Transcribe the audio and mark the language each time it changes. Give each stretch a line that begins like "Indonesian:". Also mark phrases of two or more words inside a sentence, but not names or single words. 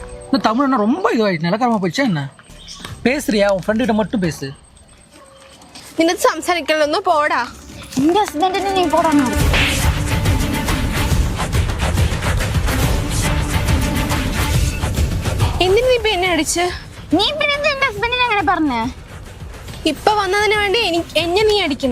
Tamil: இந்த தமிழ் என்ன ரொம்ப இதுவாயிடுச்சு, நிலக்காரமா போயிடுச்சா என்ன? பேசுறியா? உன் ஃப்ரெண்டு கிட்ட மட்டும் பேசு.
Malayalam: നിനക്ക് സംസാരിക്കലൊന്നും പോടാ. എന്റെ ഹസ്ബൻഡിനെ നീ പോടാണോ? എന്തിനു നീ ഇപ്പൊ എന്നെ അടിച്ച്? നീ പിന്നെ എന്റെ ഹസ്ബൻഡിനെ അങ്ങനെ പറഞ്ഞേ? ഇപ്പൊ വന്നതിന് വേണ്ടി എന്നെ നീ അടിക്കണ?